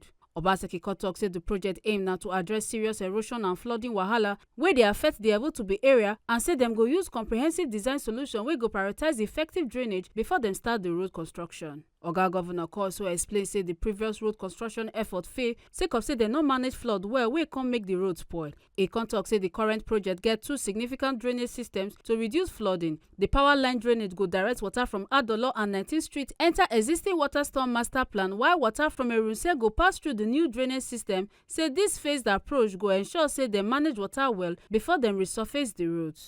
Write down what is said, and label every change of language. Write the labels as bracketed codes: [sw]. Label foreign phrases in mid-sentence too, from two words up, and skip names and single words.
[pcm] Obaseki tok say the project aim na to address serious erosion and flooding wahala wey dey affect the Evbuotubu area, and say dem go use comprehensive design solution wey go prioritize effective drainage before dem start the road construction. Oga Governor also explain say the previous road construction effort fail sake of say dem no manage flood well wey come make the road spoil. E tok say the current project get two significant drainage systems to reduce flooding. The power line drainage go direct water from Adolo and 19th Street enter existing water storm master plan, while water from Erunse go pass through the new drainage system. Say this phased approach go ensure say dem manage water well before dem resurface the roads.